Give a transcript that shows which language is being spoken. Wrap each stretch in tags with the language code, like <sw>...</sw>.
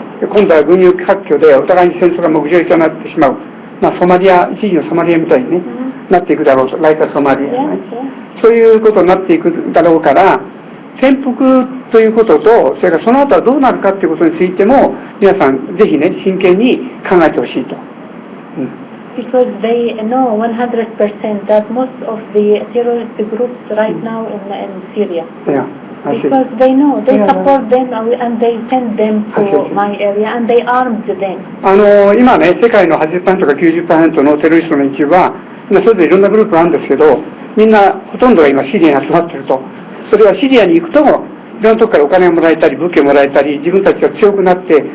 <ja>今度は軍事割拠でお互いに戦争がぐちゃぐちゃになってしまう。ソマリア、一時のソマリアみたいにね、なっていくだろうと、ライカソマリア、ね、そういうことになっていくだろうから、転覆ということと、それからその後はどうなるかということについても、皆さんぜひね、真剣に考えてほしいと。</ja> <en>Because they know 100% that most of the terrorist groups right now in Syria. Because they know, they support them and they send them to my area and they armed them.</en> <ja>今ね、世界の 80% か 90% のテロリストの一部は、それぞれいろんなグループがあるんですけど、みんなほとんどが今シリアに集まっていると。それはシリアに行くと、いろんなところからお金をもらえたり、武器をもらえたり、自分たちが強くなって、</ja>